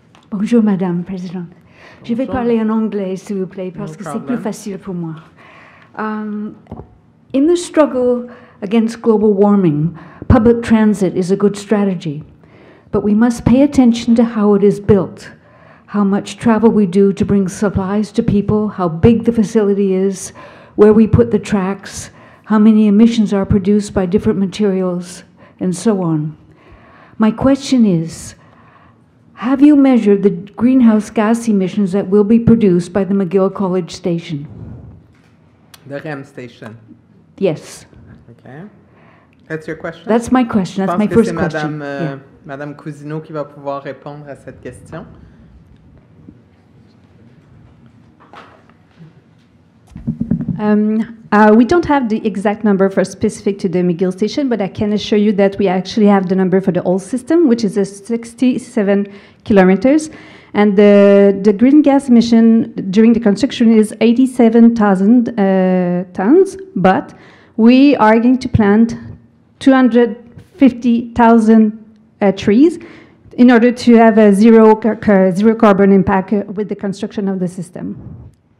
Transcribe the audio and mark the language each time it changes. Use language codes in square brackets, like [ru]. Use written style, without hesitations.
[fr] Bonjour, Madame la Présidente. Je vais parler en anglais, s'il vous plaît, parce que c'est plus facile pour moi. [en] In the struggle against global warming, public transit is a good strategy, but we must pay attention to how it is built, how much travel we do to bring supplies to people, how big the facility is, where we put the tracks, how many emissions are produced by different materials, and so on. My question is, have you measured the greenhouse gas emissions that will be produced by the McGill College station? The REM station. Yes. Okay. That's your question? That's my question. That's my first question. [fr] C'est Madame Cousineau qui va pouvoir répondre à cette question. [en] We don't have the exact number for specific to the McGill station, but I can assure you that we actually have the number for the old system, which is 67 kilometers. And the green gas emission during the construction is 87,000 tons, but we are going to plant 250,000 trees in order to have a zero carbon impact with the construction of the system.